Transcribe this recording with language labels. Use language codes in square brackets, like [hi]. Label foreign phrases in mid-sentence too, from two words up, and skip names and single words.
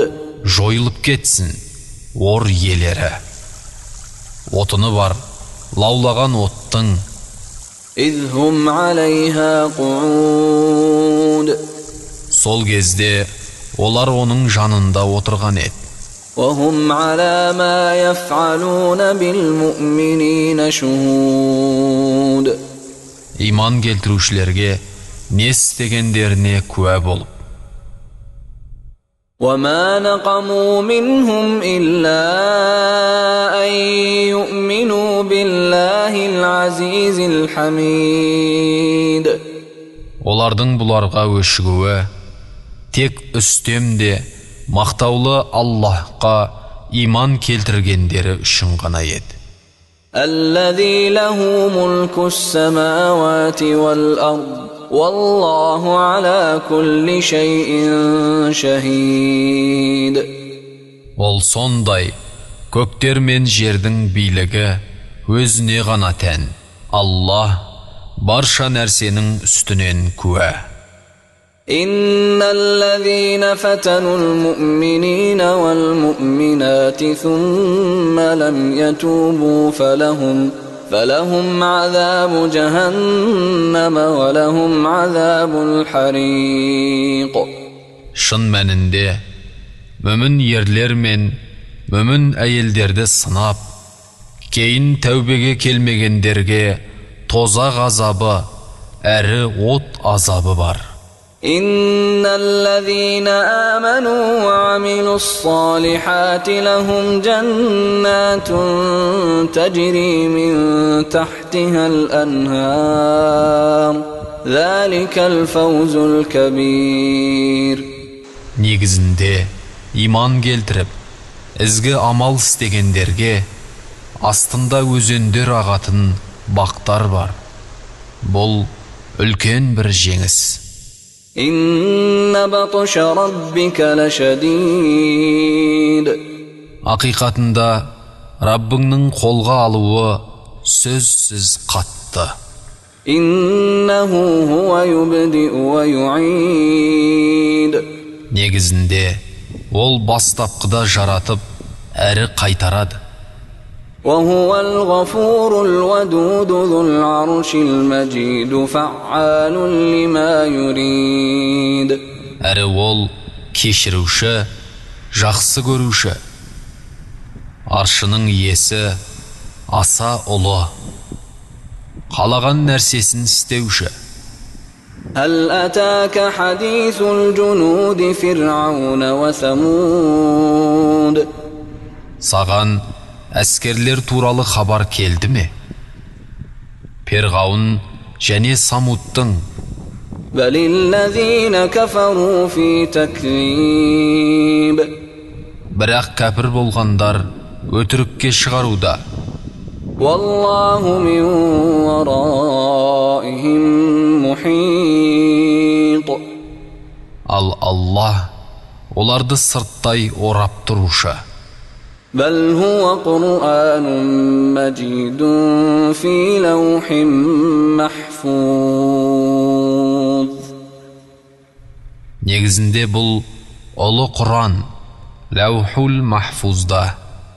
[kk] Жойылып кетсін, ор иелері. Отыны бар, лаулаған оттың. [ar] إذ هم عليها قعود. [kk] Сол кезде олар оның жанында отырған еді. [ar] وهم على ما يفعلون بالمؤمنين شهود. [kk] Иман келтірушілерге не істегендеріне куә болып. [ar] وما نقموا منهم إلا أن يؤمنوا بالله العزيز الحميد. [kk] Олардың бұларға өшігуі тек үстемде мақтаулы Аллахқа иман келтіргендері үшін ғана еді. [ar] الذي له ملك السماوات والأرض والله على كل شيء شهيد. [kk] Ол сондай, көктер мен жердің билігі өзіне ғана тән. Аллах барша нәрсенің үстінен куә. [ar] إن الذين فتنوا المؤمنين والمؤمنات ثم لم يتوبوا فلهم عذاب جهنم ولهم عذاب الحريق. [kk] Шын мәнінде, мүмін ерлер мен мүмін әйелдерді сынап, кейін тәубеге келмегендерге тозақ азабы, әрі от азабы бар. [ar] إن الذين آمنوا وعملوا الصالحات لهم جنات تجري من تحتها الأنهار ذلك الفوز الكبير. [kk] Негізінде, иман келтіріп, ізгі амал істегендерге астында өзендер ағатын бақтар бар. Бұл үлкен бір жеңіс. [ar] إن بطش ربك لشديد. [kk] Ақиқатында, Раббыңның қолға алуы сөзсіз қатты. [ar] إنه هو يبدئ ويعيد. [kk] Негізінде, ол бастапқыда жаратып, әрі қайтарады. [ar] وهو الغفور الودود ذو العرش المجيد فعال لما يريد. [kk] Әрі ол кешіруші, жақсы көруші. Аршының иесі аса ұлы. Қалаған нәрсесін істеуші. [ar] هل أتاك حديث الجنود فرعون وثمود. [kk] Саған әскерлер туралы хабар келді ме? Перғауын және Самудтың. [ar] بل الذين كفروا في تكذيب. [kk] Бірақ кәпір болғандар өтірікке шығаруда. [ar] والله من ورائهم محيط. [kk] Ал Аллах оларды сырттай орап тұрушы. [ar] بل هو قرآن مجيد في لوح محفوظ. [kk] Негізінде бұл ұлы Құран, Лаухул Махфузда